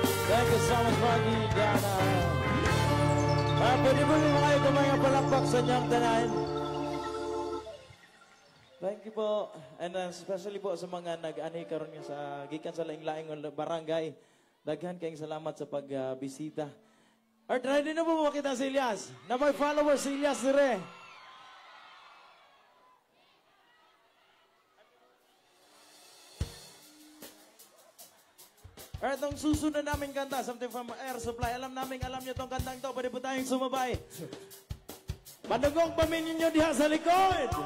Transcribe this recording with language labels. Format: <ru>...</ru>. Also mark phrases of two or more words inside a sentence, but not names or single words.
<en>Thank you so much, Marky, Diana.</en> <tl>Pwede po rin kayo kumaya palakpak</tl> <ceb>sa inyong tanan.</ceb> <tl>Thank you po.</tl> <en>And especially</en> <ceb>po sa mga nag-ani karon nga sa gikan sa laing-laing barangay. Daghan kayong salamat sa pagbisita.</ceb> <tl>Alright, ready na po makita si Elias.</tl> <ceb>Na may followers si Elias dire.</ceb> <tl>Alright, ang susunod namin kanta,</tl> <en>something from Air Supply.</en> <tl>Alam niyo tong kantang to. Pwede po tayong sumabay. Padugong pamilya nyo</tl> <ceb>diha sa likod.</ceb>